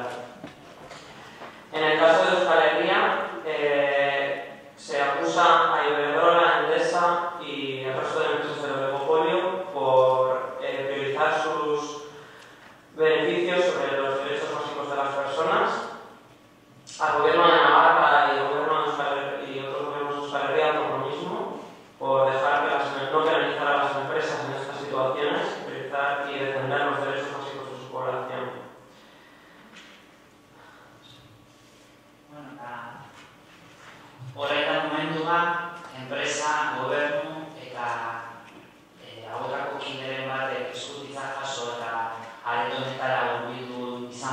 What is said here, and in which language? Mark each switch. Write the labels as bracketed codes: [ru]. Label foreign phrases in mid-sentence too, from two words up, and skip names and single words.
[es] En el caso de Euskal Herria, se acusa a Iberdrola, Endesa y el resto de empresas del oligopolio por priorizar sus beneficios sobre los derechos básicos de las personas. Al gobierno de Navarra y al gobierno y otros gobiernos de Euskal Herria por lo mismo, por dejar que no penalizar a las empresas en estas situaciones, priorizar y defender los derechos básicos de su población. [eu] Horretan momentuan, enpresa, gobernu eta hauetako kideren batek eskutitza jaso eta areto honetara hurbildu